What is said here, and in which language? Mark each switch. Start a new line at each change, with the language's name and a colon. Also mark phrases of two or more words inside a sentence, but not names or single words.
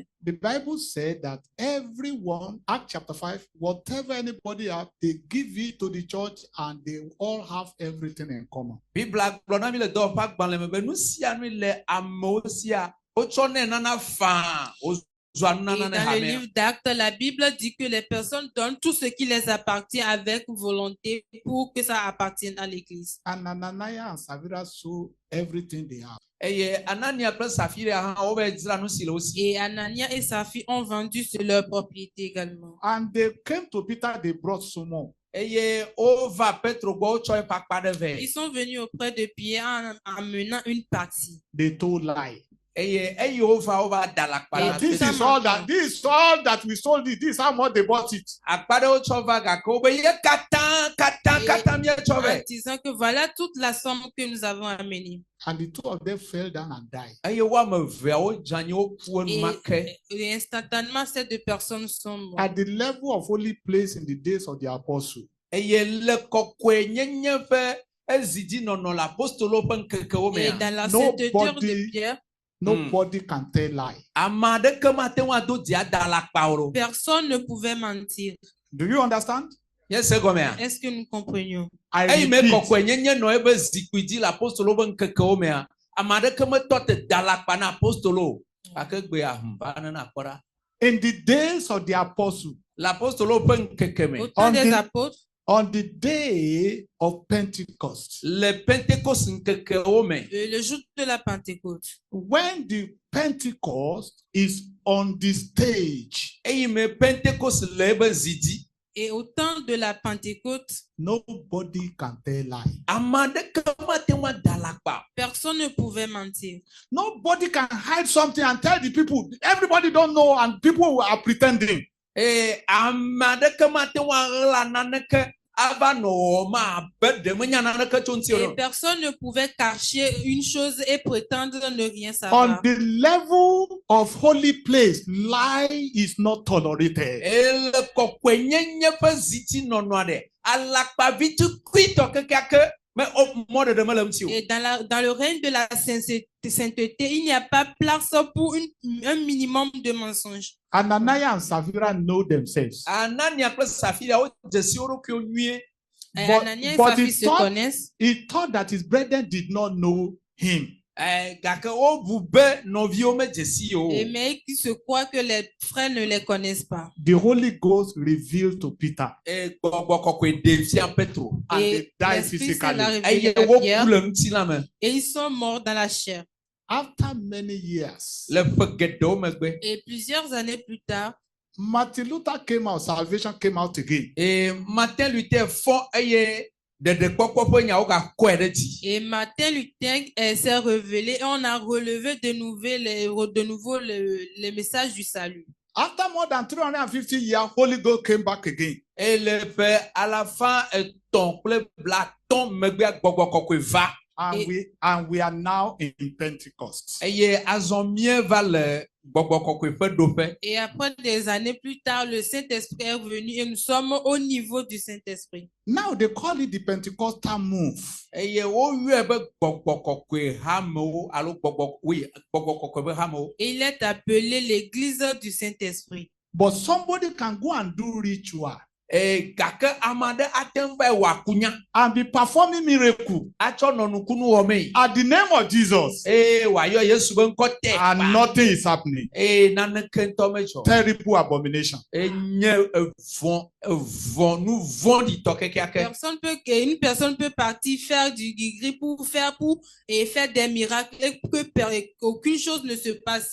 English: the Bible said that everyone, Acts chapter 5, whatever anybody have, they give it to the church and they all have everything in common.
Ewe: Bibla gblɔ na mi le dɔwɔƒe agbalẽ me be nu sia nu le amewo sia wotsɔ nɛ nana faa wozua
French: et
Ewe: nunana ne
French: dans le
Ewe: hamea.
French: livre d'Actes, la Bible dit que les personnes donnent tout ce qui les appartient avec volonté pour que ça appartienne à l'Église.
English: And Ananias and Sapphira sold everything they have.
Ewe: Eye Anania kple Safira hã wova dzra nu si le wo si.
French: Et Anania et sa fille ont vendu sur leur propriété également.
English: And they came to Peter, they brought some more.
Ewe: Eye wova Petro gbɔ wotsɔ eƒe akpa ɖe vɛ.
French: Ils sont venus auprès de Pierre en amenant une partie.
English: They told lie.
Ewe: Eye wova da le akpa na
English: This
Ewe: te.
English: is all that we sold it. This is how much they bought it.
Ewe: Akpa ɖe wotsɔ va gake wobe ye katã míetsɔ
French: En
Ewe: vɛ.
French: disant que voilà toute la somme que nous avons amenée.
English: And the two of them fell down and died.
Ewe: Eye woame eveawo dze anyi woƒu enumake.
French: Et instantanément, ces deux personnes sont mortes.
English: At the level of holy place in the days of the apostle,
Ewe: Eye le kɔkɔe nyenye ƒe ezidinɔnɔ le apostolo ƒe ŋkekewo
French: Et
Ewe: mea.
French: dans la sainteté de Pierre,
English: nobody can tell lie.
Ewe: Ame aɖeke mate ŋu ado dzi ada le akpawo ɖo.
French: personne ne pouvait mentir.
English: Do you understand?
Ewe: Nye se gɔmea.
French: Est-ce que nous comprenions?
English: I
Ewe: Eyi me
English: repeat,
Ewe: kɔkɔe nyenye nɔ ebe zikpui dzi le apostolo ƒe ŋkekewo mea. Ame aɖeke metɔ te da le akpa na apostolo o. Gake gbea va nena kpɔ ɖa.
English: in the days of the apostle,
Ewe: Le apostolo ƒe ŋkeke me.
French: Au temps des On dit- apôtres,
English: on the day of Pentecost,
Ewe: Le Pentecost ŋkekewo me.
French: le jour de la Pentecôte,
English: when the Pentecost is on the stage,
Ewe: Eyi me Pentecost le ebe zi dzi.
French: et au temps de la Pentecôte,
English: nobody can tell lie.
Ewe: Ame aɖeke mate ŋu ada le akpa.
French: personne ne pouvait mentir.
English: Nobody can hide something and tell the people. Everybody don't know and people are pretending.
Ewe: Ame aɖeke mate ŋu aɣla naneke ava nɔ wɔwɔm abe ɖe menya naneke tso ŋuti o
French: Et
Ewe: ɖo.
French: personne ne pouvait cacher une chose et prétendre ne rien
English: On
French: savoir.
English: the level of holy place, lie is not tolerated.
Ewe: Le kɔkɔe nyenye ƒe zitinɔnɔ ɖe alakpavi tukuitɔ kekeake me mɔ ɖeɖe mele ŋuti o.
French: Et dans le règne de la sainteté, il n'y a pas place pour un minimum de mensonges.
English: Ananias and Sapphira know themselves.
Ewe: Anania kple Safira wodze si wo ɖokuiwo nyuie.
French: Et
English: But-
French: Anania et
English: but
French: sa fille
English: he
French: se
English: thought-
French: connaissent.
English: He thought that his brethren did not know him.
Ewe: gake wobu be nɔviwo medze o.
French: Et mais qui se croient que les frères ne les connaissent pas.
English: The Holy Ghost revealed to Peter
Ewe: Gbɔgbɔ kɔkɔe ɖe fia Petro.
English: and they
French: Et
English: died
French: l'Esprit Saint l'a
English: physically.
French: révélé
Ewe: Eye
French: à
Ewe: woku
French: Pierre
Ewe: le ŋutilã me
French: et ils sont morts dans la chair.
English: After many years,
Ewe: le ƒe geɖewo megbe.
French: Et plusieurs années plus tard,
English: Martin Luther came out, salvation came out again.
Ewe: Martin Luther fɔ eye ɖeɖekpɔkpɔ ƒe nyawo gakɔe ɖe dzi.
French: et Martin Luther s'est révélé et on a relevé de nouveau les messages du salut.
English: After more than 350 years, Holy Ghost came back again.
Ewe: Le ƒe alafa etɔ̃ kple blaatɔ̃ megbe gbɔgbɔ kɔkɔe va.
English: And we are now in Pentecost.
Ewe: Eye azɔ míeva le gbɔgbɔ kɔkɔe ƒe ɖoƒe.
French: Et après des années plus tard, le Saint-Esprit est venu et nous sommes au niveau du Saint-Esprit.
English: Now they call it the Pentecostal move.
Ewe: Eye woyɔe be gbɔgbɔ kɔkɔe hamewo alo gbɔgbɔ kɔkɔe ƒe hamewo.
French: Et il est appelé l'église du Saint-Esprit.
English: But somebody can go and do ritual
Ewe: Gake ame aɖe ate ŋu be wòakunya
English: and be performing miracle
Ewe: atsɔ nɔ nukunu wɔ mee.
English: at the name of Jesus,
Ewe: Wòayɔ Yesu be ŋkɔ tɛ.
English: and nothing is happening.
Ewe: Naneke ŋutɔ medzɔ.
English: Terrible abomination.
Ewe: Nye nu vɔ̃ɖitɔ kekeake.
French: Une personne peut partir faire du gris pour faire des miracles et qu'aucune chose ne se passe.